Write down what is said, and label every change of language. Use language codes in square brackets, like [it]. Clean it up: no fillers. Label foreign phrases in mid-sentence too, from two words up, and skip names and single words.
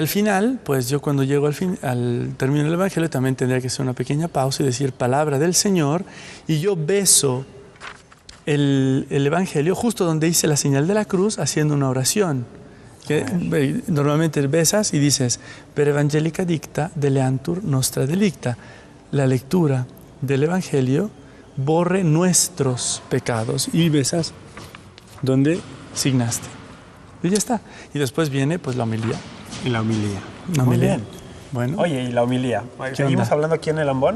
[es] al final, pues yo cuando llego al término del Evangelio también tendría que hacer una pequeña pausa y decir palabra del Señor, y yo beso el Evangelio justo donde hice la señal de la cruz haciendo una oración. Que normalmente besas y dices, [la] per evangelica dicta deleantur nostra delicta. [es] La lectura del Evangelio borre nuestros pecados. Y besas donde signaste. Y ya está. Y después viene pues la homilía. Y la homilía. La Muy homilía. bien. Bueno, Oye, ¿y la homilía? ¿Qué ¿Seguimos onda? hablando aquí en el Ambón?